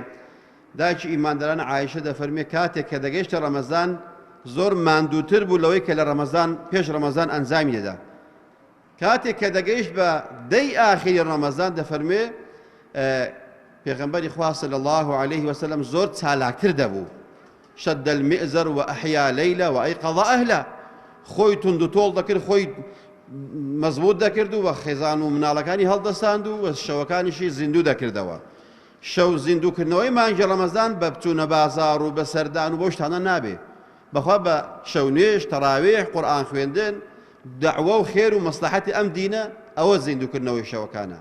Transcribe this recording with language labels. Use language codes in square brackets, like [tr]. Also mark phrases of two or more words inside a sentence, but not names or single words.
[ckb] دایکی ئیمانداران عایشە دەفەرمێ کاتێک کە دەگەیشتە ڕەمەزان زۆر ماندووتر بوو لەوەی کە لە ڕەمەزان پێش ڕەمەزان ئەنجامی دەدا. کاتێک کە دەگەیشت بە دەی ئاخری ڕەمەزان دەفەرمێ پێغەمبەری خوا [ar] صلی الله عليه وسلم [ckb] زۆر چالاکتر دەبوو. [ar] شد المئزر وأحيا ليلة وأيقظ أهله. [ckb] خۆی تند و تۆڵ دەکرد، خۆی مەزبوط دەکرد و خێزان و مناڵەکانی هەڵدەستاند و شەوەکانیشی زیندوو دەکردەوە. شەو زیندووکردنەوەی مانگی ڕەمەزان بە بچوونە بازاڕ و بە سەردان و بۆ شتانە نابێ، بەخوا بە شەونێژ، تەراویح، قورئان خوێندن، دەعوە و خێر و مەسلەحەتی ئەم دینە ئەوە زیندووکردنەوەی شەوەکانە.